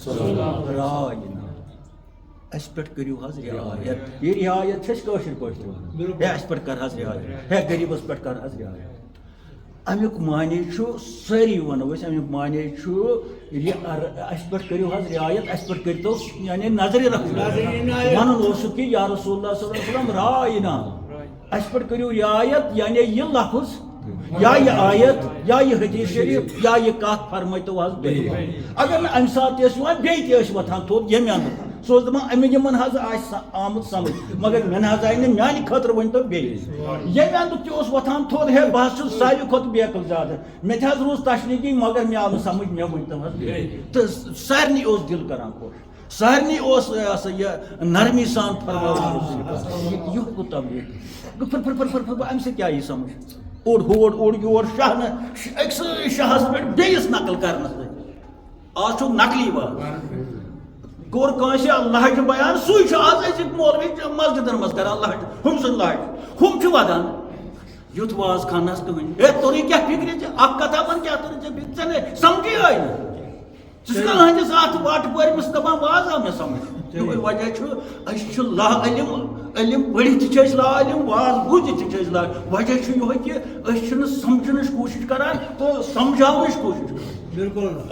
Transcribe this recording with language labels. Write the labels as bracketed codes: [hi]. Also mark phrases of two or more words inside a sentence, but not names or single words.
[ks] راینا اسہِ پٮ۪ٹھ کٔرِو حظ رعایت یہِ رعایت چھِ أسۍ کٲشِر پٲٹھۍ تہِ ونان ہے اسہِ پٮ۪ٹھ کر حظ رعایت ہے غریٖبس پٮ۪ٹھ کر حظ رعایت امیُک معنی چھُ سٲری ونو أسۍ امیُک معنی چھُ اسہِ پٮ۪ٹھ کٔرِو حظ رعایت اسہِ پٮ۪ٹھ کٔرۍتو یعنی نظرِ رکھو ونُن اوسُکھ کہ [ar] یا رسول اللہ صلی اللہ علیہ وسلم [ks] راینا اسہِ پٮ۪ٹھ کٔرِو رعایت یعنی یہِ لفظ یا یہ آیت یا یہ حدیث شریف یا یہ کتھ فرمٲیتو حظ بیٚیہِ اگر نہٕ امہِ ساتہٕ تہِ ٲسۍ یِوان بیٚیہِ تہِ ٲسۍ وۄتھان تھوٚد ییٚمہِ اندر سُہ اوس دپان یِمن حظ آسہِ آمُت سمجھ مگر مےٚ نہ حظ آیہِ نہٕ میانہِ خٲطرٕ ؤنۍتو بیٚیہِ ییٚمہِ اندُک تہِ اوس وۄتھان تھوٚد ہے بہٕ حظ چھُس ساروی کھۄتہٕ بیقل زیادٕ مےٚ تہِ حظ روٗز تشنگی مگر مےٚ آو نہٕ سمجھ مےٚ ؤنۍتو حظ بیٚیہِ تہٕ سارنٕے اوس دِل کران خۄش سارنٕے اوس یہِ نرمی سان فرماوان یہِ گوٚو تبلیغ امہِ سۭتۍ کیٛاہ یی سمجھ اوٚڑ ہور اوٚڑ یور شاہنہٕ أکسٕے شاہس پٮ۪ٹھ بیٚیِس نقل کرنس سۭتۍ آز چھُکھ نقلی واز کوٚر کٲنٛسہِ لہجہِ بیان سُے چھُ آز أزِکۍ مولوی مسجدن منٛز کران لہجہِ ہُم سٕنٛدۍ لہجہِ ہُم چھِ ودان یُتھ واز خانس کٕہٕنۍ ہے توٚرُے کیٛاہ فکرِ ژےٚ اکھ کتھا ون کیٛاہ توٚرُے ژےٚ فکرِ ژےٚ نہٕ سمجھے آیہِ نہٕ ژٕ چھُکھ أہنٛدِس اتھ وٹ پٲرمِس دپان واز آو مےٚ سمجھ یِہوے وجہ چھُ أسۍ چھِ لا علم پٔرِتھ تہِ چھِ أسۍ لا علم واز بوٗزِتھ تہِ چھِ أسۍ لا وجہ چھُ یِہوے کہِ أسۍ چھِنہٕ سمجھنٕچ کوٗشش کران تہٕ سمجھاونٕچ کوٗشش کران بالکل